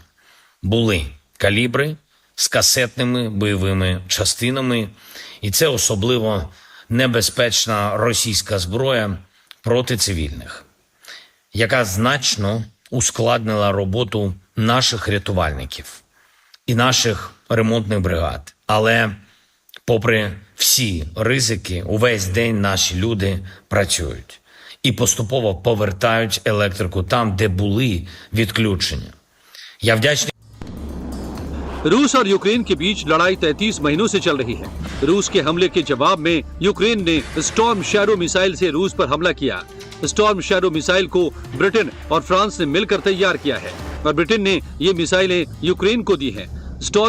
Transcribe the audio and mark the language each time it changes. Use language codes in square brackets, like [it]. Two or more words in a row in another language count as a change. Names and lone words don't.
[uk] Були калібри з касетними бойовими частинами, і це особливо небезпечна російська зброя проти цивільних, яка значно ускладнила роботу наших рятувальників і наших ремонтних бригад. Але попри всі ризики, увесь день наші люди працюють і поступово повертають електрику там, де були відключення. Я вдячний. [hi] रूस और यूक्रेन के बीच लड़ाई 33 महीनों से चल रही है। रूस के हमले के जवाब में यूक्रेन ने स्टॉर्म शैडो मिसाइल से रूस पर हमला किया। स्टॉर्म शैडो मिसाइल को ब्रिटेन और फ्रांस ने मिलकर तैयार किया है और ब्रिटेन ने ये मिसाइलें यूक्रेन को दी हैं।